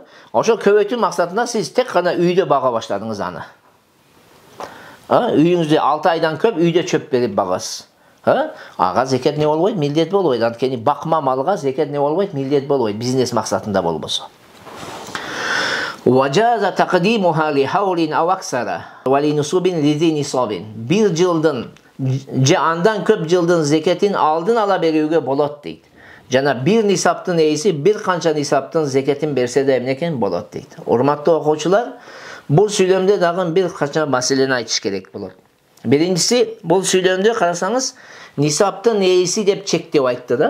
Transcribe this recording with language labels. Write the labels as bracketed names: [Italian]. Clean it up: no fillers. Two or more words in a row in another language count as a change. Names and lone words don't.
[Kyrgyz] Ошо көбөйтүү максатында сиз тек гана үйдө бага баштадыңыз аны. Үйүңүздө 6 айдан көп үйдө чөп берип багасыз. Ага зекет не болбойт? Милдет болбойт. Анткени бакма малга зекет не болбойт? Милдет болбойт. Бизнес максатында болбосо. [Arabic] وجاز تقديمها لحول أو أكثر ولنصب لذي نصاب. [Kyrgyz] Bir жылдын же андан көп жылдын зекетин алдын ала берүүгө болот дейт. Жана бир нисаптын ээси бир канча нисаптын зекетин берсе да эмнекен болот дейт. Урматтуу окуучулар, бул сүйлөмдө дагы бир канча маселени айтыш керек болот. Биринчиси, бул сүйлөмдө карасаңыз, нисаптын ээси деп чектеп айтты да.